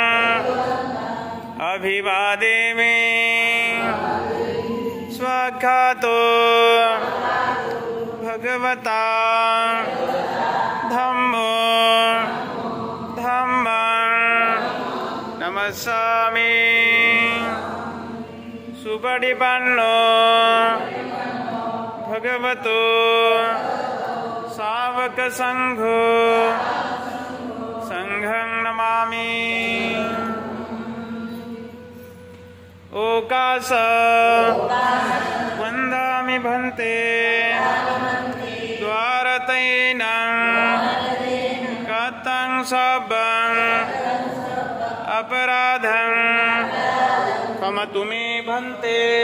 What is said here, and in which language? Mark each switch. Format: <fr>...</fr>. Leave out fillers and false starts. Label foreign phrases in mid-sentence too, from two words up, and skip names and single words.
<pi>अभिवादेमि स्वाख्यातो भगवता धम्मो धम्मं नमस्सामि सुपटिपन्नो भगवतो सावक संघो संघं नमामि। ओकास वन्दामि भन्ते द्वारतैनं कतं सबं अपराधं क्षमतु मे भन्ते।</pi>